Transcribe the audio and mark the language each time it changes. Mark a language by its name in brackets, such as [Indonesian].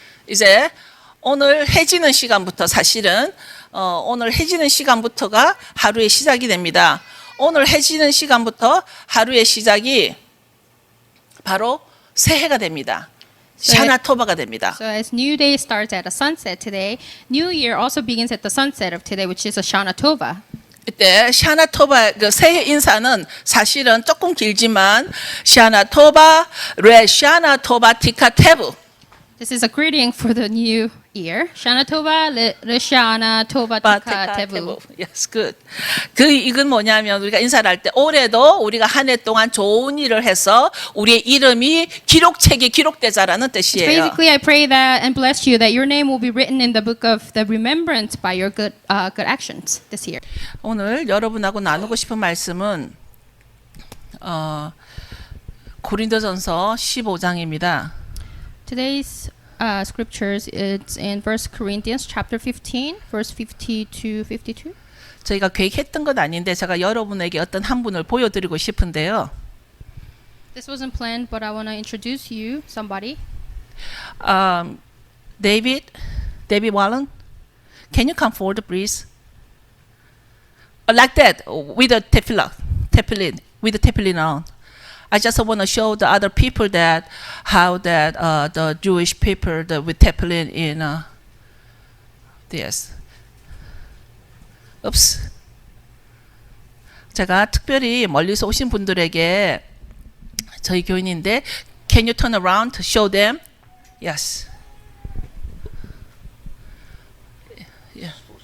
[Korean] 이제 오늘 해지는 시간부터 사실은 오늘 해지는 시간부터가 하루의 시작이 됩니다. 오늘 해지는 시간부터 하루의 시작이 바로 새해가 됩니다. 샤나토바가 됩니다. [English] So as New Day starts at a sunset today, New Year also begins at the sunset of today, which is a Shana Tova. [Korean] 이때 샤나토바 그 새해 인사는 사실은 조금 길지만 샤나토바 레 샤나토바 티카테브. [English] This is a greeting for the new year. [Hebrew] Shana Tova, Le Shana Tova Tika Tevu. [English] Yes, good. [Korean] 이건 뭐냐면 우리가 인사를 할 때 올해도 우리가 한 해 동안 좋은 일을 해서 우리의 이름이 기록책에 기록되자라는 뜻이에요. [English] Basically, I pray that and bless you that your name will be written in the book of the remembrance by your good actions this year. [Korean] 오늘 여러분하고 나누고 싶은 말씀은 고린도전서 15장입니다. [English] Today's scriptures is in 1 Corinthians chapter 15, verse 50 to 52. [Korean] 저희가 계획했던 건 아닌데 제가 여러분에게 어떤 한 분을 보여드리고 싶은데요. [English] This wasn't planned, but I want to introduce you somebody. David Wallen, can you come forward, please? Like that, with the tefillin, with the tefillin on. I just want to show the other people that how that the Jewish people with tefillin in this. Oops. [Korean] 제가 특별히 멀리서 오신 분들에게 저희 교인인데, [English] can you turn around to show them? Yes. Yeah.